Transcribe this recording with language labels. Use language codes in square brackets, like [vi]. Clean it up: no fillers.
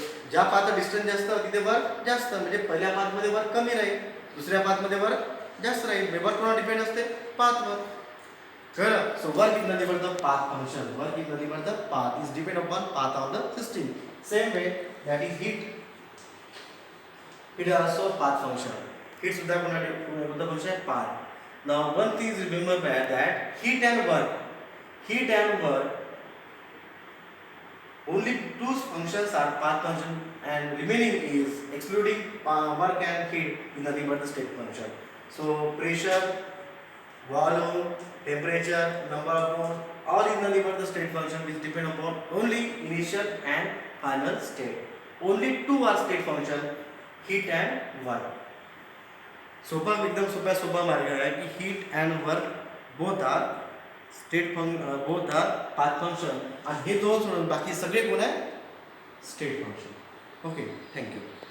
[mr] ज्या path distance जास्त तिथे वर्क जास्त. म्हणजे पहिल्या पाथमध्ये वर्क कमी राहील, दुसऱ्या पाथमध्ये वर्क जास्त राहील. वर्क कोणावर डिपेंड असते? [en] पाथवर. कळलं? So work is nothing but the path function. Work is nothing but the path is depend upon path of the system. Same way that is heat. It is also path function. [mr] Heat सुद्धा कोणतं function आहे? Path. [en] Now one thing is remember that heat and work only two functions are path function and remaining is excluding work and heat is nothing but the state function. So pressure, volume, temperature, number of moles all is nothing but the state function which depend upon only initial and final state. Only two are state function, heat and work. [mr] एकदम सोपा मार्ग आहे की heat and work both R both our path function आणि हे दोन सोडून बाकी सगळे कोण आहे? State function. Okay, thank you.